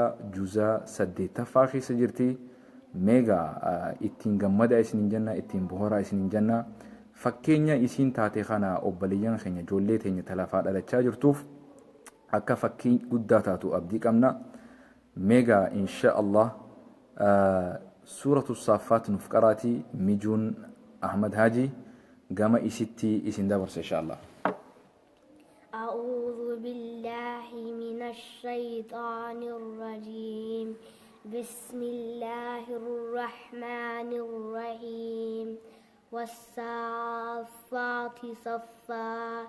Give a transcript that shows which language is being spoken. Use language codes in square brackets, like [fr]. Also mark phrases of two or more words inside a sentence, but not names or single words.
[om] juzaa 8ffaa keessa jirti meega ittiin gammada isin janna ittiin bohora isin janna fakkeenya isiin taate kana obboleeyyan keenya ijoollee teenya talafaa dhalachaa jirtuuf akka fakkii guddaa taatu abdii qabna meega [ar] إن شاء الله [om] suuratu saafaat nuuf qaraati mijuun Ahmad Haji gama isitti isin dabarsa [ar] إن شاء الله. أعوذ بالله من الشيطان الرجيم بسم الله الرحمن الرحيم والصافات صفا